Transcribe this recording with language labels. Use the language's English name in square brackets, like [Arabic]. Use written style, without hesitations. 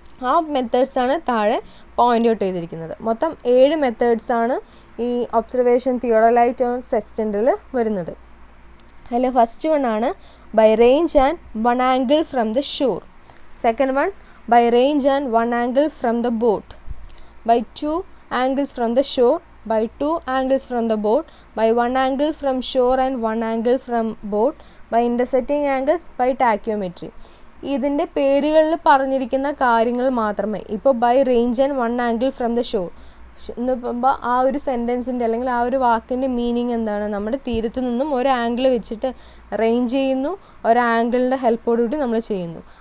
[Malayalam] ആ മെത്തേഡ്സാണ് താഴെ point out ചെയ്തിരിക്കുന്നത്. മൊത്തം 7 മെത്തേഡ്സാണ് ഈ ഒബ്സർവേഷൻ തിയോഡലൈറ്റ് ഓർ സെക്സ്റ്റൻറ്റിൽ വരുന്നത്. [English] അതിൽ first one ആണ് by range and 1 angle from the shore. Second one by range and 1 angle from the boat. By 2 angles from the shore. by 2 angles from the boat, by 1 angle from shore and 1 angle from boat, by intersecting angles, by tachyometry. [Malayalam] ഇതിൻ്റെ പേരുകളിൽ പറഞ്ഞിരിക്കുന്ന കാര്യങ്ങൾ മാത്രമേ ഇപ്പോൾ [English] by range and 1 angle from the shore [Malayalam] എന്ന് പറയുമ്പോൾ ആ ഒരു സെൻറ്റൻസിൻ്റെ അല്ലെങ്കിൽ ആ ഒരു വാക്കിൻ്റെ മീനിങ് എന്താണ്, നമ്മുടെ തീരത്ത് നിന്നും ഒരു ആംഗിൾ വെച്ചിട്ട് റേഞ്ച് ചെയ്യുന്നു, ഒരു ആംഗിളിൻ്റെ ഹെൽപ്പോടുകൂടി നമ്മൾ ചെയ്യുന്നു.